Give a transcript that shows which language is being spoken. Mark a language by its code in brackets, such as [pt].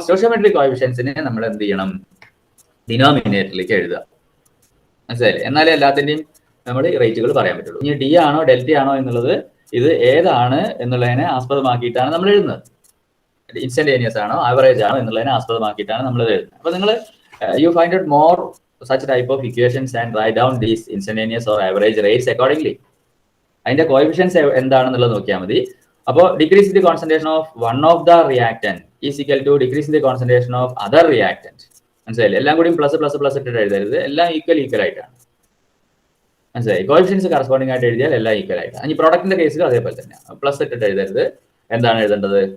[ml] അപ്പൊ സ്റ്റോഷിയോമെട്രിക് കോഎഫിഷ്യൻസിനെ നമ്മൾ എന്ത് ചെയ്യണം? ഡിനോമിനേറ്ററിലേക്ക് എഴുതുക. മനസ്സിലായില്ലേ? എന്നാലേ എല്ലാത്തിന്റെയും നമ്മൾ റേറ്റുകൾ പറയാൻ പറ്റുള്ളൂ. ഇനി ഡി ആണോ ഡെൽറ്റ ആണോ എന്നുള്ളത് ഇത് ഏതാണ് എന്നുള്ളതിനെ ആസ്പദമാക്കിയിട്ടാണ് നമ്മൾ എഴുതുന്നത്. ഇൻസ്റ്റന്റേനിയസ് ആണോ ആവറേജ് ആണോ എന്നുള്ളതിനെ ആസ്പദമാക്കിയിട്ടാണ് നമ്മൾ എഴുതുന്നത്. അപ്പൊ നിങ്ങൾ [en] You find out more such type of equations and write down these instantaneous or average rates accordingly. [ml] അതിന്റെ കോഎഫിഷ്യൻസ് എന്താണെന്നുള്ളത് നോക്കിയാൽ മതി. അപ്പോൾ [en] Decrease in the concentration of one of the reactant is equal to decrease in the concentration of other reactant. [ml] മനസ്സിലായില്ലേ? എല്ലാം കൂടി plus plus plus ഇട്ടിട്ട് എഴുതരുത്, എല്ലാം ഈക്വൽ ആയിട്ടാണ്. മനസ്സിലായി? കോഎഫിഷ്യൻസ് കറസ്പോണ്ടിങ് ആയിട്ട് എഴുതിയാൽ എല്ലാം ഈക്വൽ ആയിട്ടാണ്. ഈ പ്രോഡക്റ്റിന്റെ കേസിൽ അതേപോലെ തന്നെ പ്ലസ് ഇട്ടിട്ട് എഴുതരുത്. എന്താണ് എഴുതേണ്ടത്?